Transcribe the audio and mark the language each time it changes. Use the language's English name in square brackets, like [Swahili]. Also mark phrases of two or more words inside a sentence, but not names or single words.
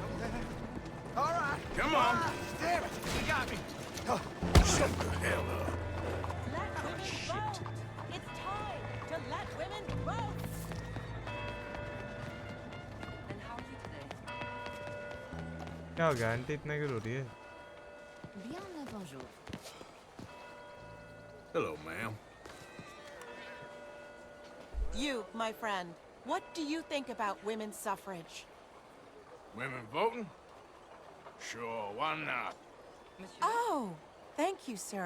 [English] All right. Come on. Damn it. You got me. Shut the hell up. Let women vote. It's time to let women vote. And how are you today? [Hindi] क्या हो गया? आंटी इतना क्यों रो रही है? [French] Bien le bonjour. [English] Hello, ma'am. You, my friend, what do you think about women's suffrage? Women voting? Sure, why not? Oh, thank you, sir.